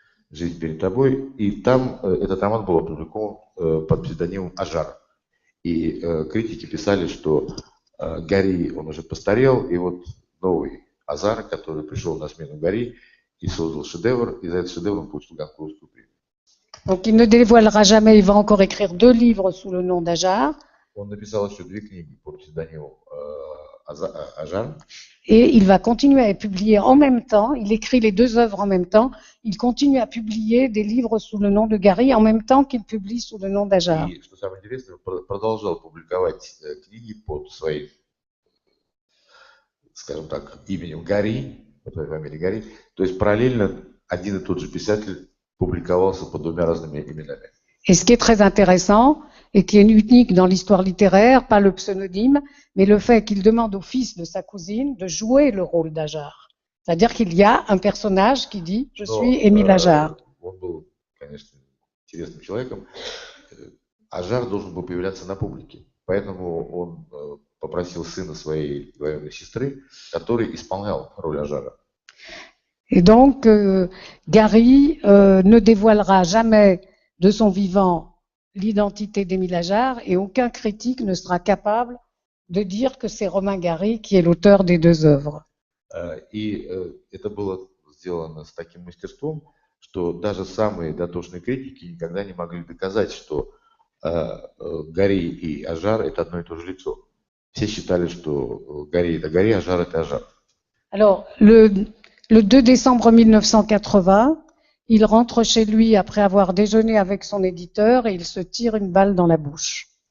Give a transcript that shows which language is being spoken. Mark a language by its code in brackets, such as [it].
[ru] «Жизнь перед тобой». И там этот роман был опубликован под псевдонимом Ажар. И критики писали, что Гарри, он уже постарел, и вот новый Азар, который пришел на смену Гарри и создал шедевр, и за этот шедевр он получил Goncourtскую премию. [fr] Donc il ne dévoilera jamais, il va encore écrire 2 livres sous le nom d'Ajar. [ru] Он написал еще 2 книги под псевдонимом Ажар. [fr] Et il va continuer à publier en même temps, il écrit les 2 œuvres en même temps, il continue à publier des livres sous le nom de Gary en même temps qu'il publie sous le nom d'Ajar. [ru] И, что самое интересное, он продолжал публиковать книги под своим, скажем так, именем Гарри, по своей фамилии Гарри. То есть параллельно один и тот же писатель publicavался под 2 разными именами. [fr] Et ce qui est très intéressant, et qui est unique dans l'histoire littéraire, pas le pseudonyme, mais le fait qu'il demande au fils de sa cousine de jouer le rôle d'Ajar. C'est-à-dire qu'il y a un personnage qui dit « Je suis Émile Ajar ». [ru] Он был, конечно, интересным человеком. Ажар должен был появляться на публике. Поэтому он попросил сына своей двоюродной сестры, который исполнял роль Ажара. [fr] Et donc, Gary ne dévoilera jamais de son vivant l'identité d'Émile Ajar et aucun critique ne sera capable de dire que c'est Romain Gary qui est l'auteur des 2 œuvres. [ru] И это было сделано с таким мастерством, что даже самые дотошные критики никогда не могли доказать, что Гарри и Ажар – это одно и то же лицо. Все считали, что Гарри – это Гарри, Ажар – это Ажар. [fr] Alors, le 2 décembre 1980, il rentre chez lui après avoir déjeuné avec son éditeur et il se tire une balle dans la bouche.